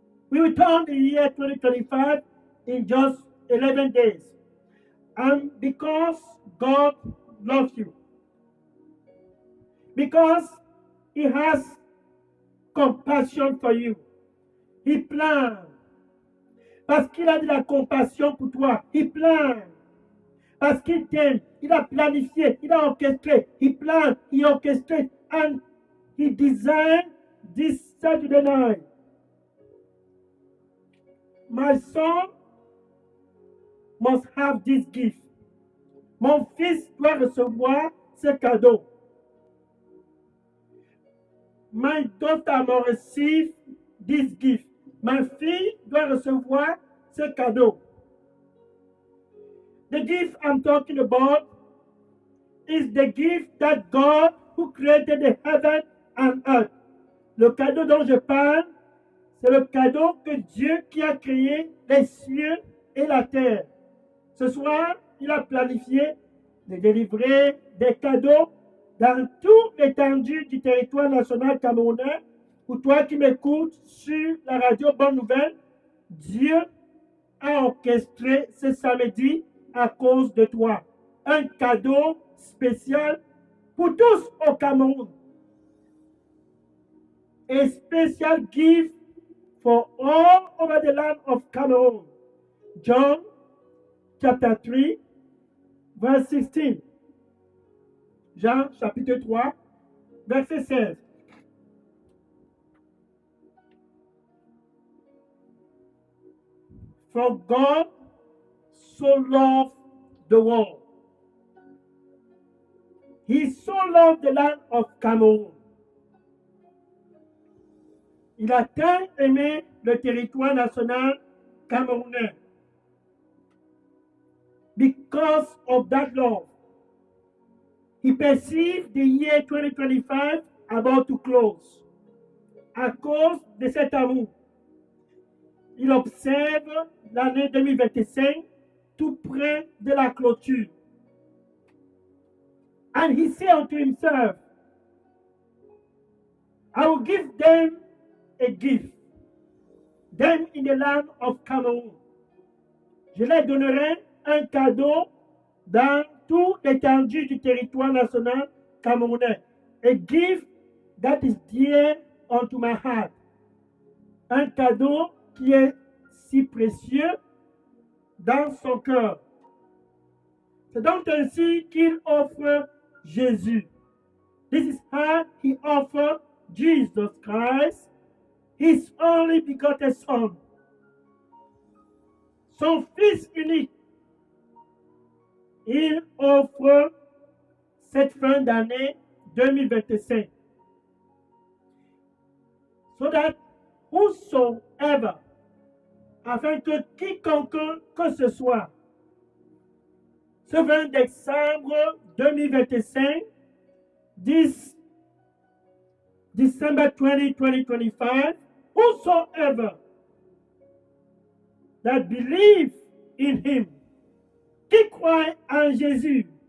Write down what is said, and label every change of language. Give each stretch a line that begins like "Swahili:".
English: We will turn the year 2025 in just 11 days. And because God loves you, because He has compassion for you, He plane.
French: Parce qu'il a de la compassion pour toi, il plane. Parce qu'il t'aime, il a planifié, il a orchestré,
English: he planned, he orchestrated, and he designed this Saturday night. My son must have this gift.
French: Mon fils doit recevoir ce cadeau.
English: My daughter must receive this gift.
French: Ma fille doit recevoir ce cadeau.
English: The gift I'm talking about is the gift that God, who created the heaven and earth.
French: Le cadeau dont je parle, c'est le cadeau que Dieu qui a créé les cieux et la terre. Ce soir, il a planifié de délivrer des cadeaux dans toute l'étendue du territoire national camerounais. Pour toi qui m'écoutes sur la radio Bonne Nouvelle, Dieu a orchestré ce samedi à cause de toi. Un cadeau spécial pour tous au Cameroun.
English: A special gift for all over the land of Cameroon. John chapter 3, verse 16.
French: Jean chapitre 3, verset 16.
English: For God so loved the world. He so loved the land of Cameroon.
French: Il a tant aimé le territoire national camerounais.
English: Because of that love, he perceived the year 2025 about to close.
French: À cause de cet amour, il observe l'année 2025 tout près de la clôture.
English: And he said unto himself, I will give them a gift, them in the land of Cameroon.
French: Je leur donnerai un cadeau dans toute l'étendue du territoire national camerounais.
English: A gift that is dear unto my heart.
French: Un cadeau qui est si précieux dans son cœur. C'est donc ainsi qu'il offre Jésus.
English: This is how he offered Jesus Christ, his only begotten Son.
French: Son Fils unique. Il offre cette fin d'année 2025.
English: So that whosoever,
French: afin que quiconque que ce soit, ce 20 décembre 2025,
English: this December 20, 2025, whosoever that believe in him,
French: qui croit en Jésus.